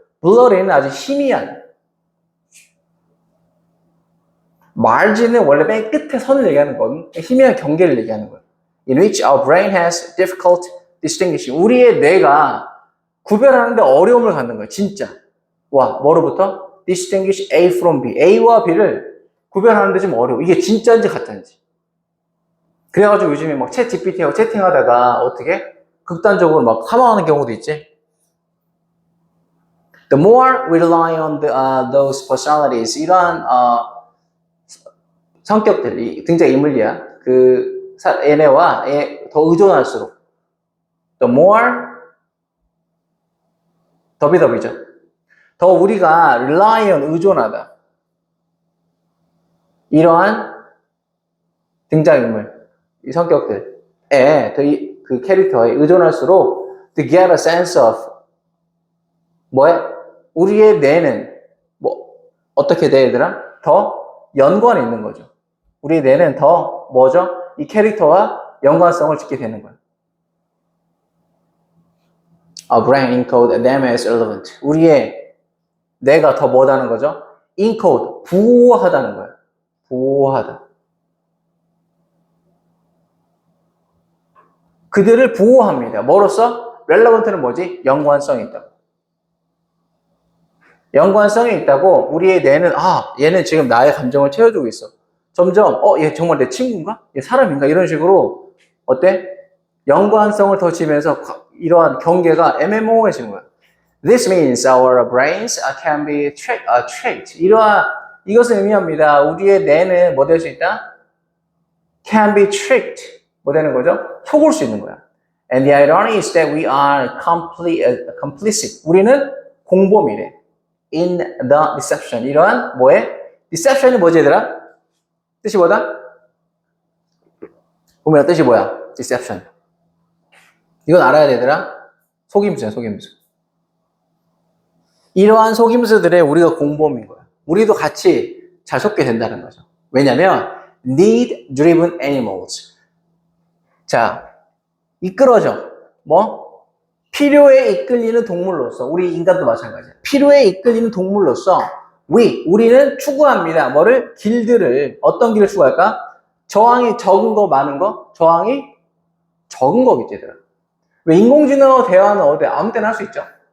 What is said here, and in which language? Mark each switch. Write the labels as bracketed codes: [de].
[ko] blurry는 아주 희미한. margin은 원래 맨 끝에 선을 얘기하는 건 희미한 경계를 얘기하는 거예요. [en] In which our brain has difficult distinguishing. [ko] 우리의 뇌가 구별하는데 어려움을 갖는 거예요. 진짜. 와, 뭐로부터? [en] distinguish A from B. [ko] A와 B를 구별하는데 좀 어려워. 이게 진짜인지 가짜인지. 그래가지고 요즘에 막 챗 GPT하고 채팅하다가 어떻게? 극단적으로 막 사망하는 경우도 있지. [en] The more we rely on those personalities, [ko] 이러한 성격들이 등장인물이야. 얘네와 더 의존할수록 [en] the more [ko] 더비죠. 더 우리가 [en] rely on [ko] 의존하다. 이러한 등장인물, 이 성격들에 그 캐릭터에 의존할수록 [en] to get a sense of [ko] 뭐에 우리의 뇌는 뭐 어떻게 돼 얘들아? 더 연관이 있는 거죠. 우리의 뇌는 더 뭐죠? 이 캐릭터와 연관성을 짓게 되는 거예요. [en] A brain encode them as relevant. [ko] 우리의 뇌가 더 뭐다는 거죠? encode, 부호하다는 거예요. 부호하다. 그들을 부호합니다. 뭐로써? relevant는 뭐지? 연관성이 있다고. 연관성이 있다고 우리의 뇌는 얘는 지금 나의 감정을 채워주고 있어. 점점 얘 정말 내 친구인가? 얘 사람인가? 이런 식으로 어때? 연관성을 더 지면서 이러한 경계가 애매모호해지는 거야. [en] This means our brains can be tricked. [ko] 이것을 의미합니다. 우리의 뇌는 뭐 될 수 있다? [en] Can be tricked. [ko] 뭐 되는 거죠? 속을 수 있는 거야. [en] And the irony is that we are complicit. [ko] 우리는 공범이래. [en] In the deception. [ko] 이러한 뭐에? deception이 뭐지 얘들아? 뜻이 뭐다? 보면 뜻이 뭐야? deception. 이건 알아야 되더라. 속임수야, 속임수. 이러한 속임수들에 우리가 공범인 거야. 우리도 같이 잘 속게 된다는 거죠. [en] 왜냐면 need-driven animals. [ko] 자, 이끌어져. 뭐? 필요에 이끌리는 동물로서 우리 인간도 마찬가지야. 필요에 이끌리는 동물로서 우리는 추구합니다. 뭐를? 길들을. 어떤 길을 추구할까? 저항이 적은 거 많은 거? 저항이 적은 거겠지 얘들아. 왜 인공지능하고 대화는 어때? 아무 때나 할 수 있죠.